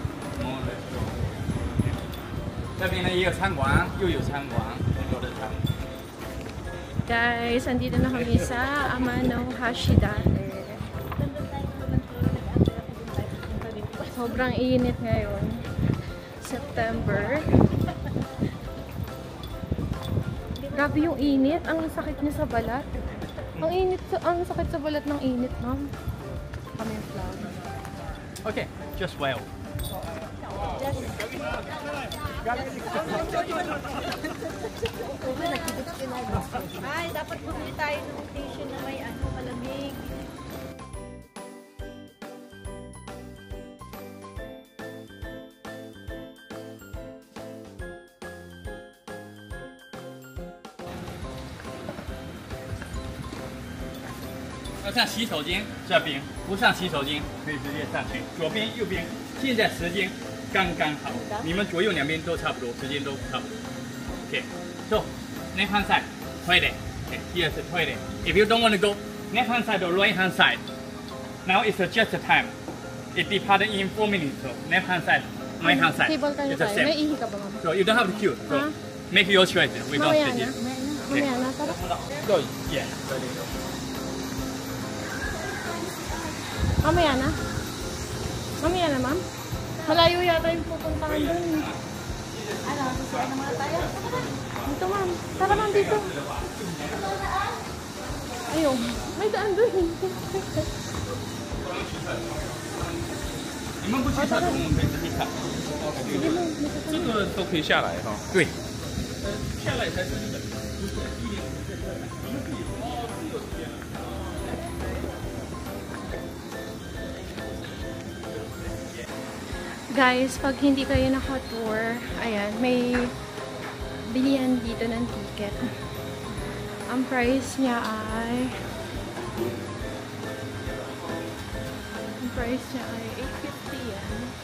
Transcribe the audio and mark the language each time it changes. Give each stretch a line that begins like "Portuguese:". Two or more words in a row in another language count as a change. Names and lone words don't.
Chinese: 这边呢也有餐馆，又有餐馆，很多的餐馆。
Filipino: Guys, andito na kami sa Amano Hashidate. Sobrang init ngayon. September. Grabe yung init. Ang sakit niya sa balat. Ang sakit sa balat ng init, ma'am. Kami yung flag.
English: Okay, just well.
Filipino: Ay, dapat bumili tayo ng station na may malamig.
Chinese: 要上洗手间这边，不上洗手间可以直接上去，左边右边。现在时间刚刚好，你们左右两边都差不多，时间都差不多。
English: Okay, so left hand side toilet. Okay, here's the toilet. If you don't want to go left hand side or right hand side, now it's just the time. It departed in 4 minutes. So left hand side, right hand side.
Filipino: Cable tayo
English: It's the
Filipino: tayo. May
English: same.
Filipino: ihi ka ba, ma'am?
English: So you don't have to queue. So make your choice. We don't
Filipino: Mamaya
English: sit
Filipino: na.
English: here.
Filipino: Mamaya na. Tara.
English: Go. Yeah.
Filipino: Mamaya na. Mamaya na, ma'am. Malayo yata yung pupuntahan doon. Ano, susuan na muna tayo? Dito, ma'am. Tara, ma'am, dito. Ayun. May daan doon.
Chinese: 你们不去厕所，我们可以自己上。
Filipino: Sige mo. Dito ka na.
Chinese: 车都可以下来哈。对，下来才是日本，不是105这车，你们自己哦，自由体验。
Filipino: Guys, pag hindi kayo naka-tour, ayan, may bilihan dito ng ticket. Ang price niya ay 850 yan.